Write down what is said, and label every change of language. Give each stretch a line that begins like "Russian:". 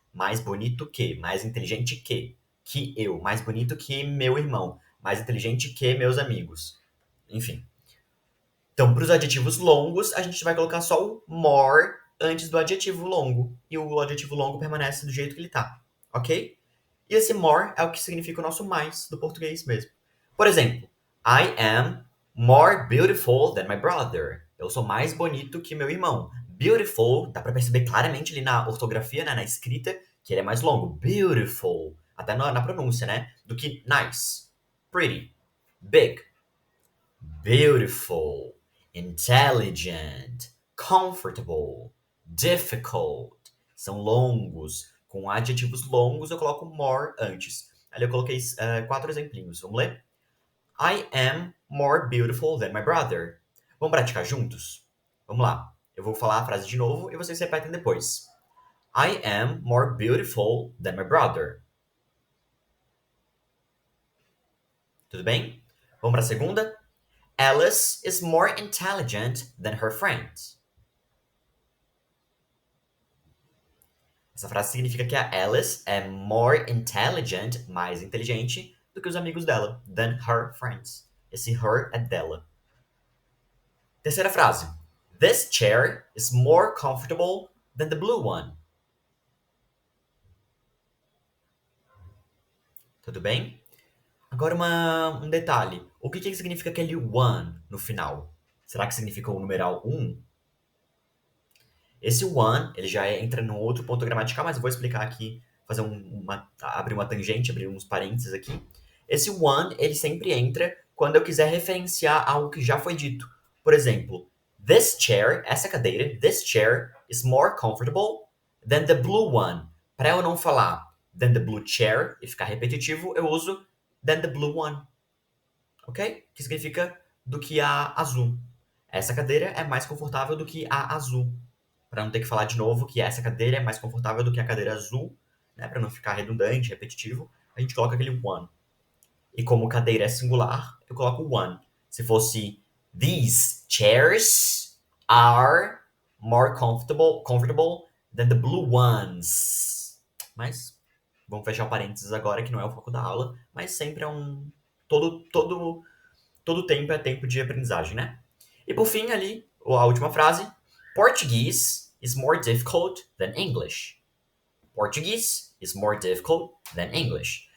Portuguese: Mais bonito que, mais inteligente que eu, mais bonito que meu irmão, mais inteligente que meus amigos. Enfim. Então, para os adjetivos longos, a gente vai colocar só o more antes do adjetivo longo. E o adjetivo longo permanece do jeito que ele está, ok? E esse more é o que significa o nosso mais do português mesmo. Por exemplo,
English: I am more beautiful than my brother.
Portuguese: Eu sou mais bonito que meu irmão. Beautiful, dá pra perceber claramente ali na ortografia, né, na escrita, que ele é mais longo. Beautiful, até na pronúncia, né? Do que
English: nice, pretty, big, beautiful, intelligent, comfortable, difficult.
Portuguese: São longos. Com adjetivos longos, eu coloco more antes. Ali eu coloquei 4 exemplinhos. Vamos ler?
English: I am more beautiful than my brother.
Portuguese: Vamos praticar juntos? Vamos lá. Eu vou falar a frase de novo e vocês repetem depois.
English: I am more beautiful than my brother.
Portuguese: Tudo bem? Vamos para a segunda?
English: Alice is more intelligent than her friends.
Portuguese: Essa frase significa que a Alice é
English: more intelligent,
Portuguese: mais inteligente, do que os amigos dela,
English: than her friends.
Portuguese: Esse her é dela. Terceira frase.
English: This chair is more comfortable than the blue one.
Portuguese: Tudo bem? Agora um detalhe. O que significa aquele one no final? Será que significa o numeral 1? Esse one, ele já entra num outro ponto gramatical, mas eu vou explicar aqui, fazer abrir uma tangente, abrir uns parênteses aqui. Esse one, ele sempre entra quando eu quiser referenciar algo que já foi dito. Por exemplo,
English: this chair,
Portuguese: essa cadeira,
English: this chair is more comfortable than the blue one.
Portuguese: Para eu não falar
English: than the blue chair
Portuguese: e ficar repetitivo, eu uso
English: than the blue one.
Portuguese: Ok? Que significa do que a azul. Essa cadeira é mais confortável do que a azul. Para não ter que falar de novo que essa cadeira é mais confortável do que a cadeira azul, né? Para não ficar redundante, repetitivo, a gente coloca aquele one. E como cadeira é singular, eu coloco one. Se fosse
English: these chairs are more comfortable than the blue ones.
Portuguese: Mas vamos fechar o parênteses agora, que não é o foco da aula, mas sempre é todo tempo é tempo de aprendizagem, né? E por fim, ali, a última frase.
English: Portuguese is more difficult than English. Portuguese is more difficult than English.